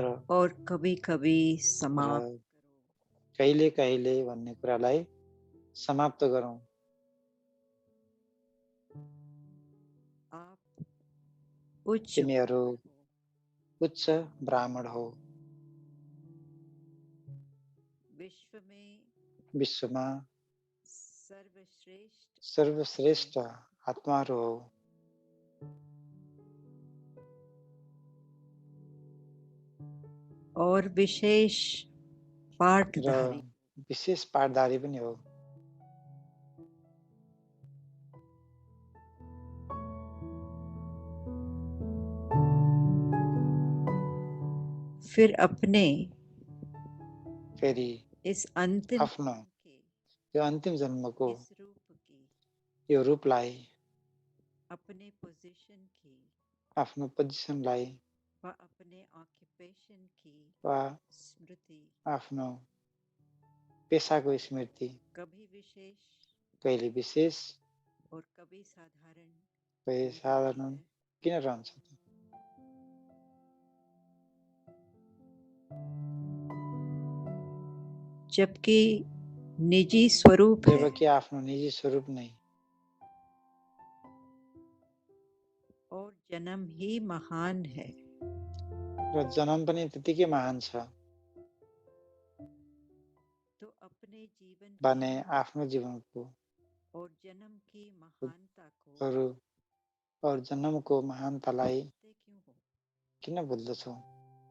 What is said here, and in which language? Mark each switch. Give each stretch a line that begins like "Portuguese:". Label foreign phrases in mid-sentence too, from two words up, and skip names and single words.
Hindi: और कभी-कभी समाप्त
Nepali: र कहिले कहिले भन्ने कुरालाई समाप्त गरौँ।
Hindi: आप उच्च
Nepali: तिमीहरू उच्च ब्राह्मण हो, विश्वमा सर्वश्रेष्ठ आत्माहरू हो
Hindi: और विशेष
Nepali: र पाठधारी विशेष पाठधारी पनि हो।
Hindi: फिर अपने
Nepali: फेरि
Hindi: इस अंतिम
Nepali: आफ्नो यो अन्तिम जन्मको
Hindi: इस रूप की
Nepali: यो रूपलाई,
Hindi: अपने पोजीशन की
Nepali: आफ्नो पोजिसनलाई
Hindi: व अपने ऑक्युपेशन की
Nepali: वा स्मृति आफ्नो पेसाको स्मृति
Hindi: कभी विशेष
Nepali: कहिले विशेष,
Hindi: और कभी साधारण
Nepali: कहिले साधारण किन रहन्छ त?
Hindi: जबकि निजी स्वरूप है
Nepali: जबकि आफ्नो निजी स्वरूप नै
Hindi: और जन्म ही महान है
Nepali: र जन्म पनि त्यतिकै महान छ
Hindi: तो अपने जीवन
Nepali: भने
Hindi: की
Nepali: आफ्नो जीवनको
Hindi: और जन्म की महानता को
Nepali: अरू और जन्मको महानतालाई
Hindi: भूलते क्यों हो?
Nepali: किन भुल्दछौ?